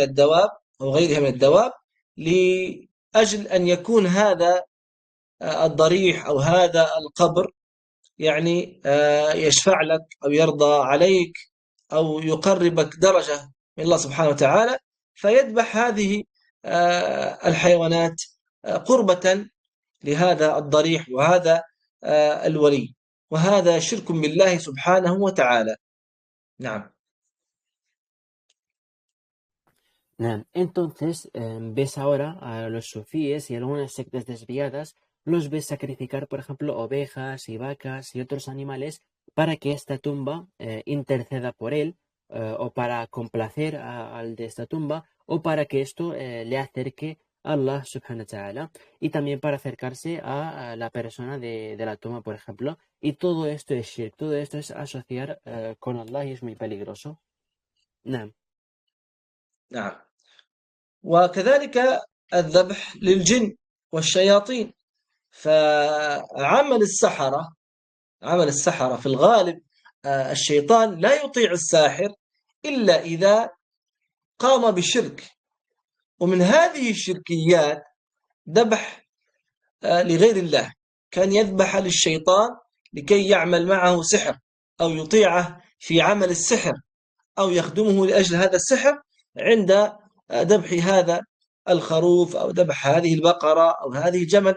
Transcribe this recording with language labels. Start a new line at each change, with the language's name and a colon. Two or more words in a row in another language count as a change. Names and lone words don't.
Arabic: الدواب أو غيرها من الدواب لأجل أن يكون هذا الضريح أو هذا القبر يعني يشفع لك أو يرضى عليك أو يقربك درجة من الله سبحانه وتعالى، فيذبح هذه الحيوانات قربة لهذا الضريح وهذا الولي، وهذا شرك بالله سبحانه وتعالى. نعم. نعم.
Spanish: Entonces, ves ahora a los sufíes y algunas sectas desviadas, los ves sacrificar, por ejemplo, ovejas y vacas y otros animales para que esta tumba interceda por él, o para complacer al de esta tumba, o para que esto le acerque a Allah
Arabic: سبحانه وتعالى,
Spanish: y también para acercarse a la persona de la tumba, por ejemplo. Y todo esto es shirk, todo esto es asociar con Allah y es muy peligroso.
Arabic: نعم. نعم. وكذلك الذبح للجن والشياطين، فعمل السحرة عمل السحرة في الغالب الشيطان لا يطيع الساحر إلا إذا قام بالشرك، ومن هذه الشركيات ذبح لغير الله، كان يذبح للشيطان لكي يعمل معه سحر أو يطيعه في عمل السحر أو يخدمه لأجل هذا السحر عند ذبح هذا الخروف أو ذبح هذه البقرة أو هذه الجمل.